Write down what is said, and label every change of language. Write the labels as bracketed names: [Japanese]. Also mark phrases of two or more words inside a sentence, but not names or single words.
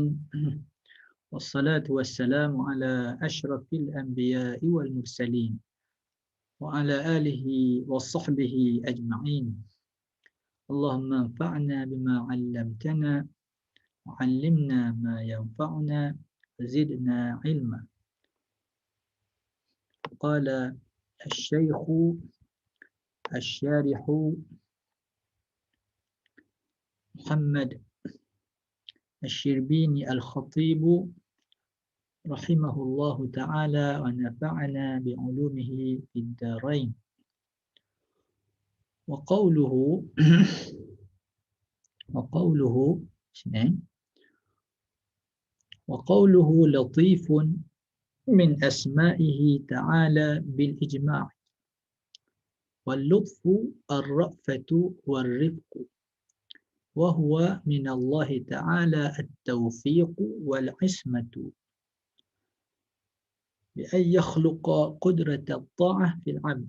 [Arabic] والصلاة والسلام على أشرف الأنبياء والمرسلين وعلى آله وصحبه أجمعين. اللهم انفعنا بما علمتنا وعلمنا ما ينفعنا وزدنا علما. قال الشيخ الشارح محمد الشربيني الخطيب رحمه الله تعالى ونفعنا بعلومه في الدارين. وقوله وقوله سيني وقوله لطيف من أسمائه تعالى بالإجماع واللطف الرأفة والرفق وهو من الله تعالى التوفيق والعصمة بأن يخلق قدرة الطاعة في العبد.